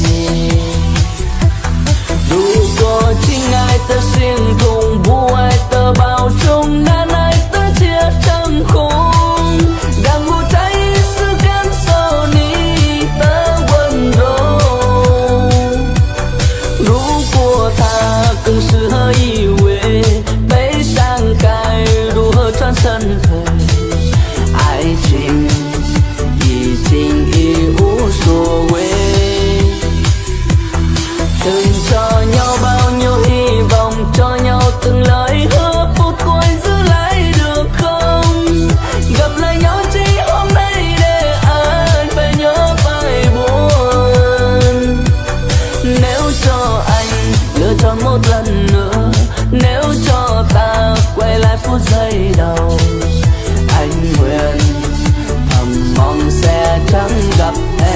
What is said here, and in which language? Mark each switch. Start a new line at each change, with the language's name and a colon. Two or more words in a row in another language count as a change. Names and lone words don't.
Chinese: 如果亲爱的心痛，不爱的保重，难爱的结成空，让我再一次感受你的温柔。如果它更适合依偎，悲伤该如何转身退？爱情已经已无所谓。
Vietnamese: từng cho nhau bao nhiêu hy vọng, cho nhau từng lời hứa, phút cuối giữ lại được không? Gặp lại nhau chỉ hôm nay để anh phải nhớ phải buồn. Nếu cho anh lựa chọn một lần nữa, nếu cho ta quay lại phút giây đầu, anh nguyện thầm mong sẽ chẳng gặp